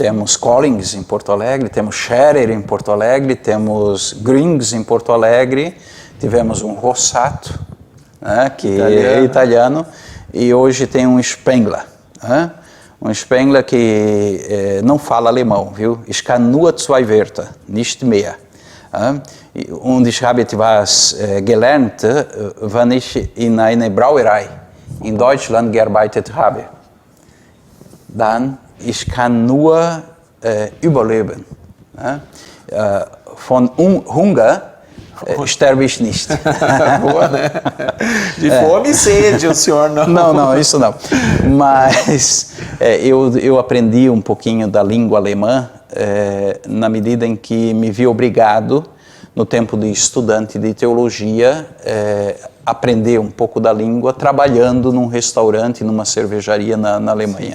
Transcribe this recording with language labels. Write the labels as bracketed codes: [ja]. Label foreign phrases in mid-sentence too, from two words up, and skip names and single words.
[pt] Temos Collins em Porto Alegre, temos Scherer em Porto Alegre, temos Grings em Porto Alegre, tivemos um Rossato, né, que é italiano, e hoje tem um Spengler, né? Um Spengler que não fala alemão, viu? [de] Ich kann nur zwei Wörter, nicht mehr. Und ich habe etwas gelernt, wenn ich in einer Brauerei in Deutschland gearbeitet habe. Dann ich kann nur überleben. Von Hunger sterbe ich nicht. [pt] Boa, né? De fome e sede, o senhor não. Não, isso não. Mas eu aprendi um pouquinho da língua alemã na medida em que me vi obrigado, no tempo de estudante de teologia, aprender um pouco da língua trabalhando num restaurante, numa cervejaria na Alemanha.